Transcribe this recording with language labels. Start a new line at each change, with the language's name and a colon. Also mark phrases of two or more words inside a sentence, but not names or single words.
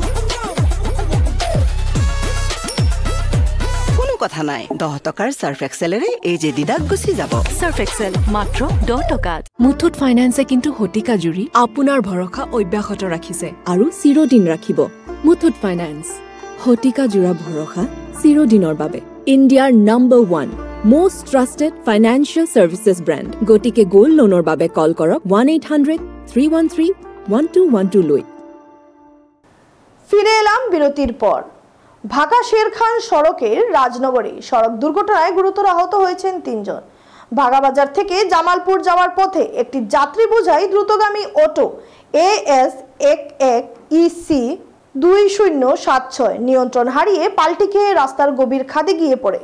Assamese: কোনো কথা নাই, 10 টকাৰ সার্ফ এক্সেলেৰে এই যে দিদাক গুচি যাব। সার্ফ এক্সেল মাত্ৰ 10 টকাত। মুথুট ফাইনেন্সে কিন্তু শতিকা জুৰি আপোনাৰ ভৰসা অব্যাহত ৰাখিছে আৰু চিৰদিন ৰাখিব। মুথুট ফাইনেন্স, শতিকা জোৰা ভৰসা চিৰদিনৰ বাবে। ইণ্ডিয়াৰ নম্বৰ
English: 1 most trusted financial services brand. গতিকে gold loan বাবে কল কৰক 1-800-313-1212 লৈ।
Bangla: ফিরে এলাম বিরতির পর। ঢাকা শেরখান সড়কের রাজনগরে সড়ক দুর্ঘটনায় গুরুতর আহত হয়েছেন 3 জন। ভাগাবাজার থেকে জামালপুর যাওয়ার পথে একটি যাত্রী বোঝাই দ্রুতগামী অটো AS11EC 2076 নিয়ন্ত্রণ হারিয়ে পাল্টি খেয়ে রাস্তার গভীর খাদে গিয়ে পড়ে।